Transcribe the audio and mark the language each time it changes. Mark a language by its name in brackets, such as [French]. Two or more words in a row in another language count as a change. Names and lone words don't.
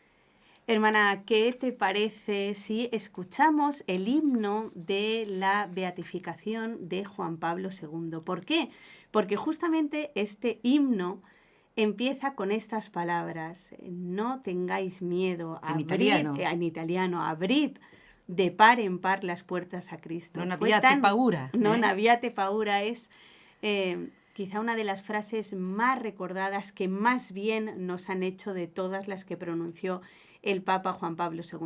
[Spanish] Hermana, ¿qué te parece si escuchamos el himno de la beatificación de Juan Pablo II? ¿Por qué? Porque justamente este himno empieza con estas palabras: no tengáis miedo, en italiano, abrid de par en par las puertas a Cristo. [Italian] Non abbiate paura. Non abbiate paura [Spanish] es quizá una de las frases más recordadas, que más bien nos han hecho de todas las que pronunció el Papa Juan Pablo II.